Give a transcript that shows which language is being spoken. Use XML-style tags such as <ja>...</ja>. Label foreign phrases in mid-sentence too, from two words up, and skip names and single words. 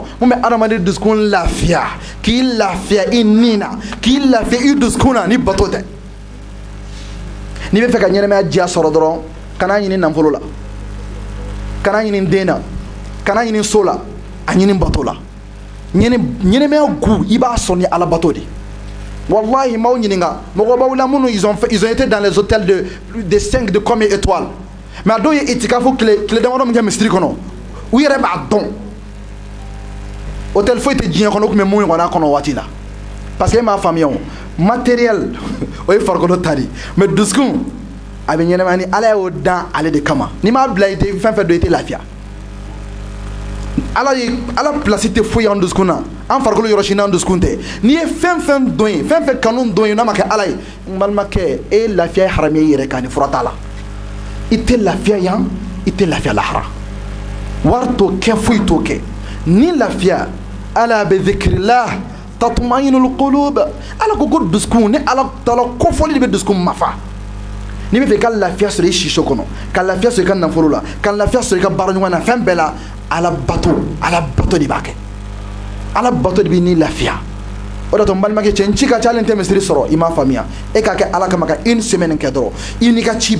<bm>mun bɛ adamaden dusukun lafiya k'i lafiya i ni na k'i lafiya i dusukun na ni bato tɛ n'i bɛ fɛ ka ɲɛnamaya diya sɔrɔ dɔrɔn kana ɲini nafolo la kana ɲini den na kana ɲini so la a ɲini bato la ɲɛnamaya gu i b'a sɔrɔ ni ala bato de wallahi m'aw ɲininka mɔgɔ b'aw la minnu</bm> <fr>ils ont été dans les hôtels de 5 de combien étoiles mais</fr> <bm>a dɔw ye itikafu tile damadɔ min kɛ misiri kɔnɔ u yɛrɛ b'a dɔn hôtel foyi tɛ diɲɛ kɔnɔ u tun bɛ mun ɲɔgɔnna kɔnɔ waati la</bm> <fr>parce que</fr> <bm>e m'a faamuya o matériel o ye farikolo ta de mais dusukun a bɛ ɲɛnamaya ni ala y'o dan ale de kama n'i m'a bila i tɛ fɛn fɛn dɔn i tɛ lafiya ala place tɛ foyi an dusukun na an farikolo yɔrɔ si n'an dusukun tɛ n'i ye fɛn fɛn dɔn ye fɛn fɛn kanu dɔn ye n'a ma kɛ ala ye n balimakɛ e ye lafiya ye haramiya i yɛrɛ kan ni fura t'a la i tɛ lafiya yan i tɛ lafiya lahara wari t'o kɛ foyi t'o kɛ ni lafiya ala bɛ</bm> <ar>ذكر الله تطمئن القلوب</ar> <bm>ala ko dusukun ni ala taala kofɔli de bɛ dusukun mafa n'i bɛ fɛ i ka lafiya sɔrɔ i siso kɔnɔ ka lafiya sɔrɔ i ka nafolo la ka lafiya sɔrɔ i ka baaraɲɔgɔn na fɛn bɛɛ la ala bato de b'a kɛ ala bato de b'i ni lafiya o de la n balimakɛ cɛ n ci ka ca hali n tɛ misiri sɔrɔ i m'a faamuya e k'a kɛ ala kama ka</bm> <fr>une semaine</fr> <bm>kɛ dɔrɔn i n'i ka ci bɛɛ</bm>